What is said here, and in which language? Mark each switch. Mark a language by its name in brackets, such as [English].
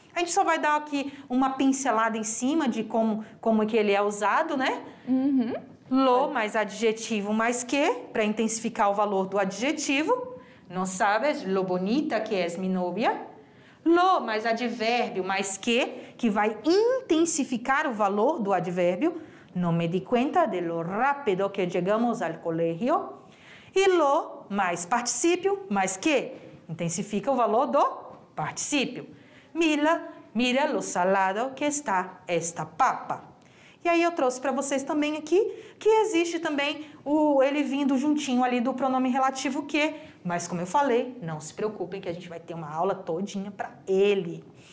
[Portuguese] A gente só vai dar aqui uma pincelada em cima de como que ele é usado, né? Lo mais adjetivo mais que, para intensificar o valor do adjetivo. Não sabes [Spanish] lo bonita que es mi novia? [Portuguese] Lo mais advérbio mais que vai intensificar o valor do advérbio. [Spanish] No me di cuenta de lo rápido que llegamos al colegio. [Portuguese] E lo mais particípio mais que intensifica o valor do particípio. [Spanish] Mira lo salado que está esta papa. [Portuguese] E aí eu trouxe para vocês também aqui que existe também ele vindo juntinho ali do pronome relativo que, mas como eu falei, não se preocupem que a gente vai ter uma aula todinha para ele.